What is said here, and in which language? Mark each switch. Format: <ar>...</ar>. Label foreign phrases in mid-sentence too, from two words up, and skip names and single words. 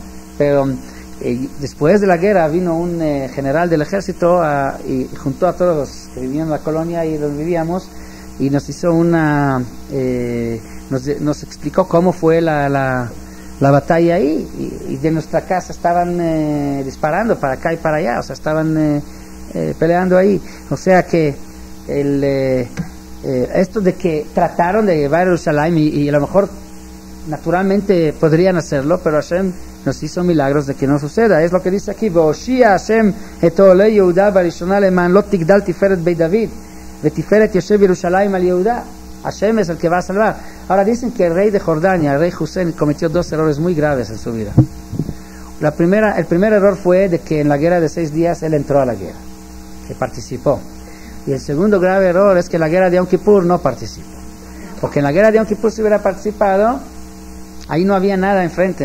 <es>Pero después de la guerra vino un general del ejército y juntó a todos los que vivían en la colonia y donde vivíamos, y nos hizo nos explicó cómo fue la batalla ahí, y de nuestra casa estaban disparando para acá y para allá, o sea, estaban peleando ahí. O sea que esto de que trataron de llevar a Jerusalén, y a lo mejor naturalmente podrían hacerlo, pero Hashem nos hizo milagros de que no suceda. Es lo que dice aquí:</es> <he>והושיע השם את עולי יהודה בראשונה למען לא תגדל תפארת בית דוד ותפארת יושב ירושלים על יהודה.</he> <es>Hashem es el que va a salvar. Ahora dicen que el rey de Jordania, el rey Hussein, cometió 2 errores muy graves en su vida. El primer error fue de que en la guerra de 6 días él entró a la guerra, que participó. Y el segundo grave error es que en la guerra de Yom Kippur no participó. Porque en la guerra de Yom Kippur, si hubiera participado, ahí no había nada enfrente.</es>